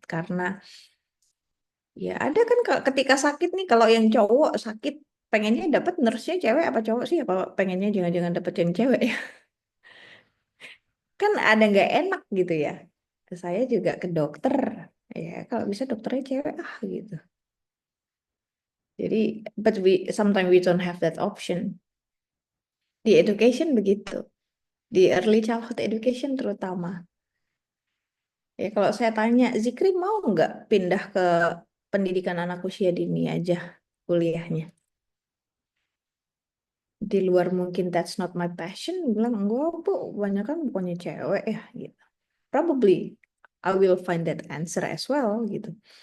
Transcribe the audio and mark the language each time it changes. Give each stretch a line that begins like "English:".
Indonesian: Karena ya ada kan ketika sakit nih, kalau yang cowok sakit pengennya dapat nurse-nya cewek apa cowok sih? Apa pengennya jangan-jangan dapet yang cewek ya? Kan ada nggak enak gitu ya. Saya juga ke dokter. Ya, kalau bisa dokternya cewek gitu. Jadi,
English: but sometimes we don't have that option.
Indonesian: Di education begitu. Di early childhood education terutama. Ya, kalau saya tanya, Zikri mau nggak pindah ke pendidikan anak usia dini aja kuliahnya? Di luar mungkin
English: that's not my passion.
Indonesian: Bilang, enggak bu, banyak kan bukannya cewek ya gitu.
English: Probably I will find that answer as well
Indonesian: gitu.